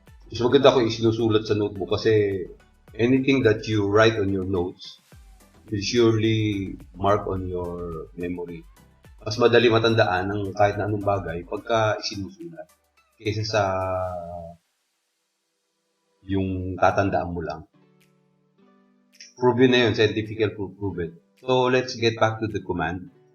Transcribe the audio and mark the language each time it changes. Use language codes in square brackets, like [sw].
[tl] Mas maganda kung isinusulat sa notebook kasi [en] anything that you write on your notes will surely mark on your memory. [tl] Mas madali matandaan ng kahit na anong bagay pagka isinusulat kaysa sa yung tatandaan mo lang. [en] Proven [tl] na yun, [en] scientifically proven. So, let's get back to the command.